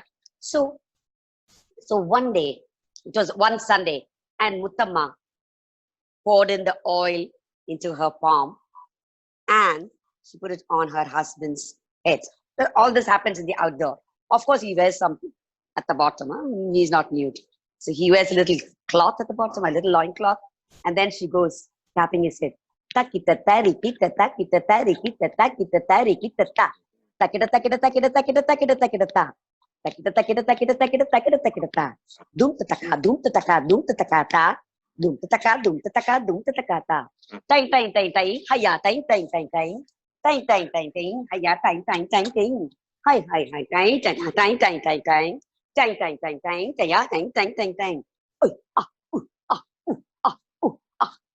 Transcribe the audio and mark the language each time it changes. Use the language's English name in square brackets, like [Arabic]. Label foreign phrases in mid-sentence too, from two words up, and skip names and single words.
[English] So one day, it was one Sunday, and Muttamma poured in the oil into her palm and she put it on her husband's head. All this happens in the outdoor. Of course, he wears something at the bottom. Huh? He's not nude. So he wears a little cloth at the bottom, a little loin cloth, and then she goes tapping his head. Takita tarikita takita tarikita takita tarikita ta. Takita takita takita takita takita takita ta. Takita takita takita takita takita takita ta. Dum tataka dum tataka dum tataka ta. Dum tataka dum tataka dum tataka ta. Tang tang tang tang haya tang tang tang tang. Tang tang tang tang haya tang tang tang tang. Hai hai hai tang tang tang tang tang tang. Tang tang tang tang tang tang tang tang tang. Oi ah ah ah ah